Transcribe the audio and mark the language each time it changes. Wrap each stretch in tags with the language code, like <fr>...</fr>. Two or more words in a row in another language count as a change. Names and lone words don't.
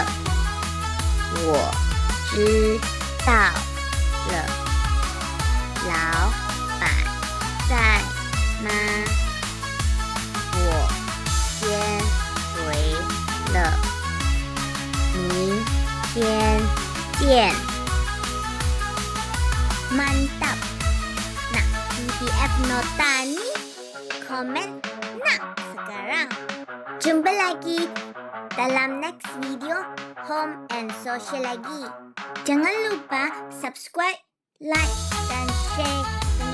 <zh>我知道了。老板在吗？我先回了。明天见。Mantap.</zh> <ms>Nak PDF nota ni? Komen nak sekarang. Jumpa lagi dalam</ms> <en>next video</en> <ms>Home and Social lagi. Jangan lupa subscribe, like dan share.</ms>